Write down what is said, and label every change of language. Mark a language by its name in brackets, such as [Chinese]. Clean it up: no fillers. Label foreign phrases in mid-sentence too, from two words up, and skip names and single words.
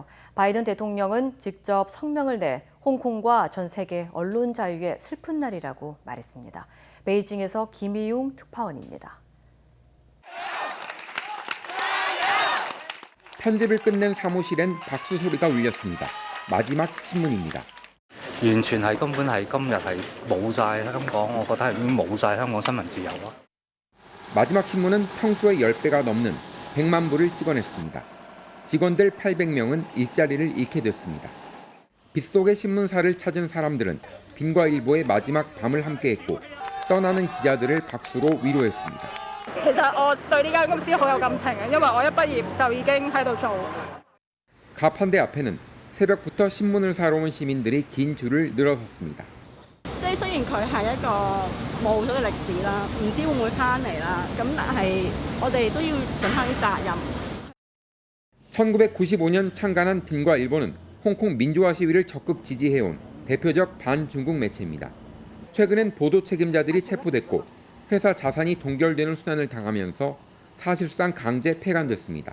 [Korean] 바이든 대통령은 직접 성명을 내 홍콩과 전 세계 언론 자유의 슬픈 날이라고 말했습니다. 베이징에서 김희용 특파원입니다. 편집을 끝낸 사무실엔 박수 소리가 울렸습니다. 마지막 신문입니다. [Cantonese] 完全係根本係今日係冇晒香港，我覺得係已經冇晒香港新聞自由啊！ [Korean] 마지막 신문은 평소의 10배가 넘는 100만 부를 찍어냈습니다. 직원들 800명은 일자리를 잃게 됐습니다. 빗속의 신문사를 찾은 사람들은 빈과일보의 마지막 밤을 함께했고 떠나는 기자들을 박수로 위로했습니다. [Cantonese] 其實我對呢間公司好有感情嘅，因為我一畢業就已經喺度做。 [Korean] 가판대 앞에는 새벽부터 신문을 사러 온 시민들이 긴 줄을 늘어섰습니다. [Cantonese] 即係雖然佢係一個冇咗嘅歷史啦，唔知會唔會翻嚟啦，咁但係我哋都要盡翻啲責任。 [Korean] 1995년 창간한 빈과일보는 홍콩 민주화 시위를 적극 지지해온 대표적 반중국 매체입니다. 최근엔 보도 책임자들이 체포됐고 회사 자산이 동결되는 순환을 당하면서 사실상 강제 폐간됐습니다.